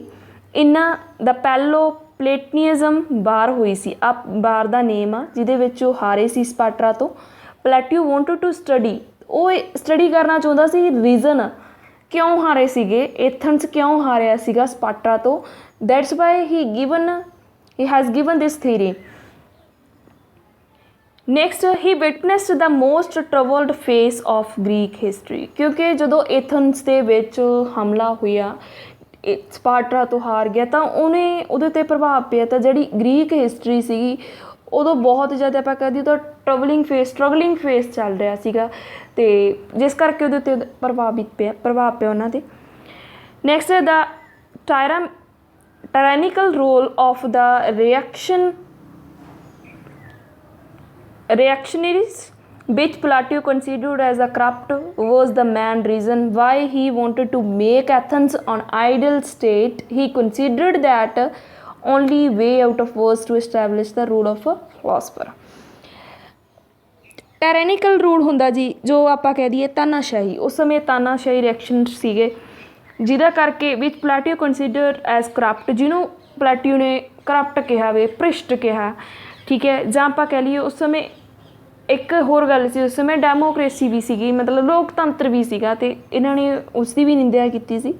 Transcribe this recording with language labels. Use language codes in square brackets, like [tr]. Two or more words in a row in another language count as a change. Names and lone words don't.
[pa] ਇਹਨਾਂ ਦਾ ਪੈਲੋਪਲੇਟਨੀਜ਼ਮ ਵਾਰ ਹੋਈ ਸੀ, ਆ ਵਾਰ ਦਾ ਨੇਮ ਆ ਜਿਹਦੇ ਵਿੱਚ ਉਹ ਹਾਰੇ ਸੀ ਸਪਾਰਟਾ ਤੋਂ। [en] Plato wanted to study, [pa] ਉਹ ਸਟੱਡੀ ਕਰਨਾ ਚਾਹੁੰਦਾ ਸੀ ਰੀਜ਼ਨ ਕਿਉਂ ਹਾਰੇ ਸੀਗੇ, ਏਥਨਸ ਕਿਉਂ ਹਾਰਿਆ ਸੀਗਾ ਸਪਾਰਟਾ ਤੋਂ। [en] that's why he has given this theory. Next, he witnessed the most troubled phase of Greek history, [pa] ਕਿਉਂਕਿ ਜਦੋਂ ਏਥਨਸ ਦੇ ਵਿੱਚ ਹਮਲਾ ਹੋਇਆ ਸਪਾਰਟਾ ਤੋਂ ਹਾਰ ਗਿਆ ਤਾਂ ਉਹਨੇ ਉਹਦੇ 'ਤੇ ਪ੍ਰਭਾਵ ਪਿਆ। ਤਾਂ ਜਿਹੜੀ [en] Greek history [pa] ਸੀਗੀ ਉਦੋਂ ਬਹੁਤ ਜ਼ਿਆਦਾ ਆਪਾਂ ਕਹਿ ਦਈਏ ਤਾਂ [en] struggling phase [pa] ਚੱਲ ਰਿਹਾ ਸੀਗਾ ਅਤੇ ਜਿਸ ਕਰਕੇ ਉਹਦੇ ਉੱਤੇ ਪ੍ਰਭਾਵ ਪਿਆ ਉਹਨਾਂ 'ਤੇ। [en] next the tyrannical role of the reactionaries, which Plato considered as a corrupt, was the main reason why he wanted to make Athens an ideal state. He considered that only way out of was to establish the rule of a philosopher. tyrannical rule [pa] ਹੁੰਦਾ ਜੀ ਜੋ ਆਪਾਂ ਕਹਿ ਦਈਏ ਤਾਨਾਸ਼ਾਹੀ। ਉਸ ਸਮੇਂ ਤਾਨਾਸ਼ਾਹੀ ਰਿਐਕਸ਼ਨ ਸੀਗੇ ਜਿਹਦਾ ਕਰਕੇ ਵਿੱਚ ਪਲੈਟੋ [en] consider as corrupt, [pa] ਜਿਹਨੂੰ ਪਲੈਟੋ ਨੇ ਕਰਪਟ ਕਿਹਾ ਵੇ, ਭ੍ਰਿਸ਼ਟ ਕਿਹਾ, ਠੀਕ ਹੈ। ਜਾਂ ਆਪਾਂ ਕਹਿ ਲਈਏ ਉਸ ਸਮੇਂ ਇੱਕ ਹੋਰ ਗੱਲ ਸੀ, ਉਸ ਸਮੇਂ ਡੈਮੋਕ੍ਰੇਸੀ ਵੀ ਸੀਗੀ, ਮਤਲਬ ਲੋਕਤੰਤਰ ਵੀ ਸੀਗਾ ਅਤੇ ਇਹਨਾਂ ਨੇ ਉਸ ਦੀ ਵੀ ਨਿੰਦਿਆ ਕੀਤੀ ਸੀ।